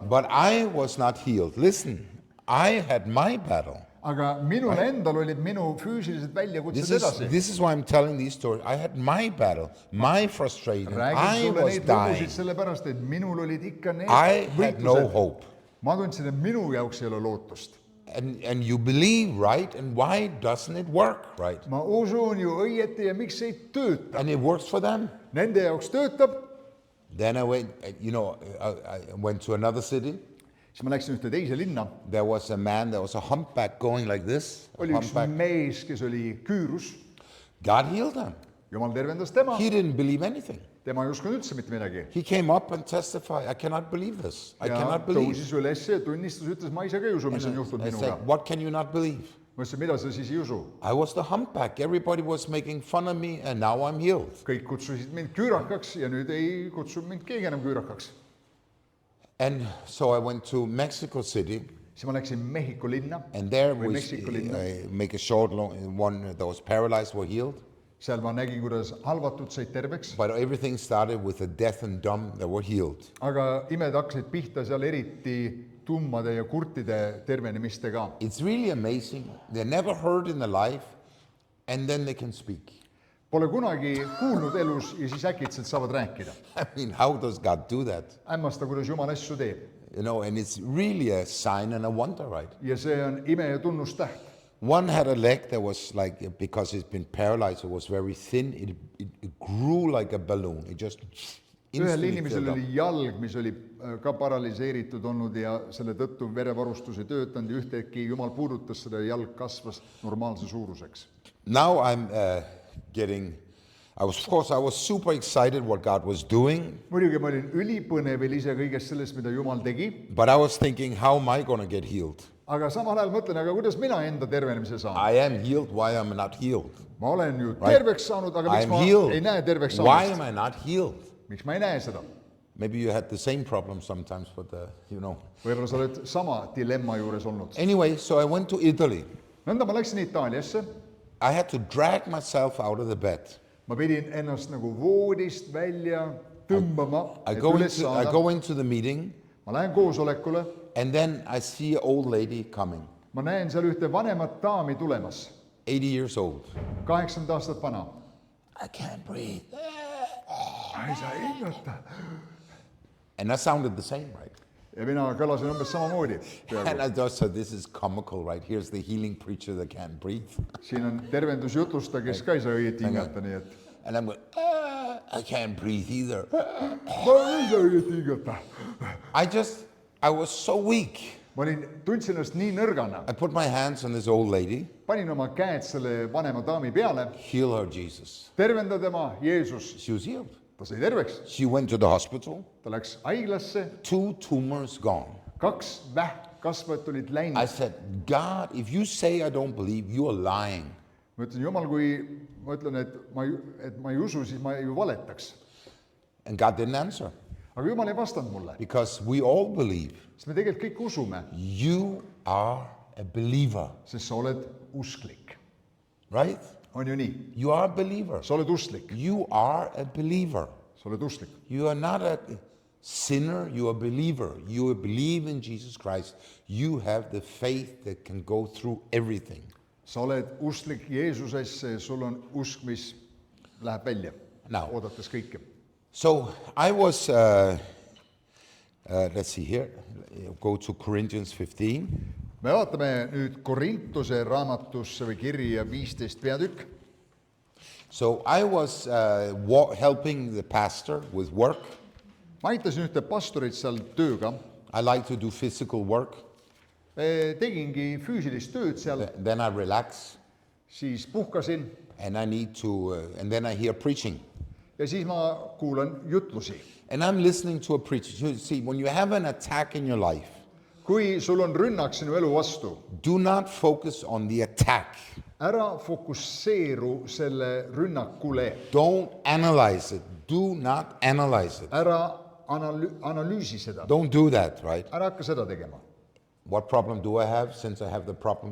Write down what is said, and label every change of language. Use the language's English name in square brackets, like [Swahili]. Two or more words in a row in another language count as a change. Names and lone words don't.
[English] But I was not healed. Listen, I had my battle. [Estonian] aga minul endal olid minu füüsilised väljakutsed edasi. [English] This is why I'm telling these stories. I had my battle, my frustration. [Estonian] räägin [English] I [Estonian] sulle [English] was [Estonian] neid [English] dying. [Estonian] lugusid sellepärast, et minul olid ikka need [English] I had no [Estonian] võitlused. [English] hope. [Estonian] ma tundsin, et minu jaoks ei ole lootust. [English] And you believe, right? And why doesn't it work, right? [Estonian] ma usun ju õieti ja miks ei tööta. [English] And it works for them. [Estonian] Nende jaoks töötab. [English] Then I went, I went to another city. [Estonian] siis ma läksin ühte teise linna. [English] There was a man, there was a humpback going like this. a [Estonian] oli üks [English] humpback. [Estonian] mees, kes oli küürus. [English] God healed him. [Estonian] Jumal tervendas tema. [English] He didn't believe anything. [Estonian] tema ei uskunud üldse mitte midagi. [English] He came up and testified, I cannot believe this. I [Estonian] ja [English] cannot believe. [Estonian] tõusis üles ja tunnistas, ütles, ma ise ka ei usu, mis on juhtunud [English] I [Estonian] minuga. [English] said, what can you not believe? [Estonian] ma ütlesin, mida sa siis ei usu? [English] I was the humpback. Everybody was making fun of me and now I'm healed. [Estonian] kõik kutsusid mind küürakaks ja nüüd ei kutsu mind keegi enam küürakaks. [English] And so I went to Mexico City. [Estonian] siis ma läksin Mehhiko linna [English] and there [Estonian] või [English] we [Estonian] Meksiko linna. [English] make a short one that was paralyzed were healed. [Estonian] Seal ma nägin, kuidas halvatud said terveks, [English] But everything started with the deaf and dumb that were healed. [Estonian] aga imed hakkasid pihta seal eriti tummade ja kurtide tervenemistega. [English] It's really amazing. They never heard in their life, and then they can speak. [Estonian] Pole kunagi kuulnud elus ja siis äkitselt saavad rääkida. [English] I mean, how does God do that? [Estonian] Hämmasta, kuidas Jumal asju teeb. [English] You know, and it's really a sign and a wonder, right? [Estonian] Ja see on ime ja tunnustäht. [English] One had a leg that was like, because it's been paralyzed, it was very thin. It grew like a balloon. It just [Estonian] Ühel [English] instantly [Estonian] inimesel [English] filled up. [Estonian] oli jalg, mis oli ka paraliseeritud olnud ja selle tõttu verevarustus ei töötanud ja ühtäkki Jumal puudutas seda ja jalg kasvas normaalse suuruseks. [English] Now of course, I was super excited what God was doing, [Estonian] Muidugi ma olin ülipõnevil ise kõigest sellest, mida Jumal tegi, [English] but I was thinking, how am I going to get healed? [Estonian] aga samal ajal mõtlen, aga kuidas mina enda tervenemise saan? [English] I am healed. Why am I not healed? [Estonian] Ma olen ju [English] Right. [Estonian] terveks saanud, aga [English] I [Estonian] miks [English] am [Estonian] ma [English] healed. [Estonian] ei näe terveks [English] Why [Estonian] saamist? [English] am I not healed? [Estonian] Miks ma ei näe seda? [English] Maybe you had the same problem sometimes with the, you know. [Estonian] Võib-olla sa oled sama dilemma juures olnud. [English] Anyway, so I went to Italy. [Estonian] Nõnda ma läksin Itaaliasse, [English] I had to drag myself out of the bed. [Estonian] ma pidin ennast nagu voodist välja tõmbama, [English] I [Estonian] et [English] go [Estonian] üles [English] into, I [Estonian] saada. [English] go into the meeting, [Estonian] Ma lähen koosolekule, [English] and then I see an old lady coming, [Estonian] ma näen seal ühte vanemat daami tulemas, [English] 80 years old. [Estonian] 80 aastat vana. [English] I can't breathe. [Estonian] Ei saa hingata. [English] And that sounded the same, right? [Estonian] Ja mina kõlasin umbes samamoodi. [English] And I just said, this is comical, right? Here's the healing preacher that can't breathe. [Estonian] Siin on tervendusjutusta, kes ka ei saa õieti hingata, nii et [English] And I'm going, I can't breathe either. [Estonian] ma ei saa õieti hingata. [English] I was so weak. [Estonian] Tundsin ennast nii nõrgana. [English] I put my hands on this old lady. [Estonian] Panin oma käed selle vanema daami peale. [English] Heal her, Jesus. [Estonian] Tervenda tema, Jeesus. [English] She was healed. [Estonian] Ta sai terveks. [English] She went to the hospital. [Estonian] Ta läks haiglasse. [English] 2 tumors gone. [Estonian] 2 vähkkasvajat olid [English] I [Estonian] läinud. [English] said, God, if you say I don't believe, you are lying. [Estonian] Ma ütlen, Jumal, kui ma ütlen, et ma ei usu, siis ma ju valetaks. [English] And God didn't answer. [Estonian] Aga Jumal ei vastanud mulle. [English] Because we all believe. [Estonian] Sest me tegelikult kõik usume, [English] You are a believer. [Estonian] sest sa oled usklik. [English] Right? [Estonian] On ju nii? [English] You are a believer. [Estonian] Sa oled usklik. [English] You are a believer. [Estonian] Sa oled usklik. [English] You are not a sinner, you are a believer. You believe in Jesus Christ. You have the faith that can go through everything. [Estonian] Sa oled usklik Jeesusesse, sul on usk, mis läheb välja, [English] Now. [Estonian] oodates kõike. [English] So I was, let's see here, go to Corinthians 15. [Estonian] Me vaatame nüüd Korintuse raamatusse või kirja 15 peatükk. [English] So I was helping the pastor with work. [Estonian] Ma aitasin ühte pastorit seal tööga. [English] I like to do physical work. [Estonian] Tegingi füüsilist tööd seal, [English] Then I relax, [Estonian] siis puhkasin [English] and I need to, and then I hear preaching. [Estonian] ja siis ma kuulan jutlusi. [English] And I'm listening to a preacher. You see, when you have an attack in your life, [Estonian] Kui sul on rünnak sinu elu vastu, [English] do not focus on the attack. [Estonian] ära fokusseeru selle rünnakule, [English] Don't analyze it. Do not analyze it. [Estonian] ära analüüsi seda, [English] Don't do that, right? [Estonian] ära hakka seda tegema. [English] What problem do I have since I have the problem?